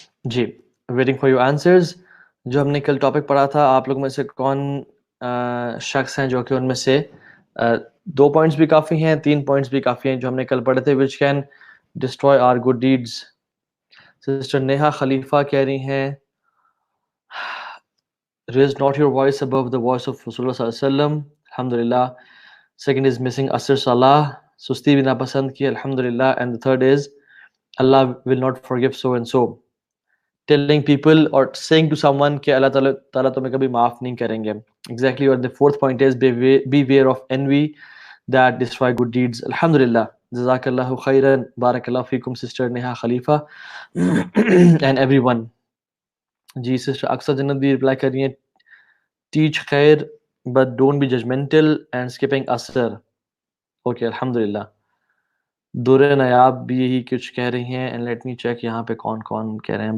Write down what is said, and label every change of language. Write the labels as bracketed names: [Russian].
[English] جی waiting for your answers. [Urdu] جو ہم نے کل ٹاپک پڑھا تھا، آپ لوگ میں سے کون شخص ہیں جو کہ ان میں سے 2 پوائنٹس بھی کافی ہیں، 3 پوائنٹس بھی کافی ہیں جو ہم نے کل پڑھے تھے، [English] Which can destroy our good deeds. [Urdu] Sister Neha خلیفہ کہہ رہی ہیں [English] raise not your voice above the voice of Rasulullah صلی اللہ علیہ وسلم. الحمدللہ. Second is missing Asr Salah. [Urdu] سستی بھی ناپسند کی الحمدللہ. [English] And the third is Allah will not forgive so and so. Telling people or saying to someone [Urdu] کہ اللہ تعالیٰ تمہیں کبھی معاف نہیں کریں گے. [English] Exactly. اور the fourth point is beware of envy that destroy good deeds. [Arabic] الحمدللہ. جزاک اللہ خیرن. بارک اللہ فیکم سسٹر نیہا خلیفہ and everyone. [Urdu] جی سسٹر اکثر جنت بھی رپلائی کر رہی ہیں teach خیر [English] but don't be judgmental and skipping asr. [Urdu] Okay الحمدللہ. دور نیاب بھی یہی کچھ کہہ رہی ہیں. [English] and let me check [Urdu] یہاں پہ کون کون کہہ رہے ہیں.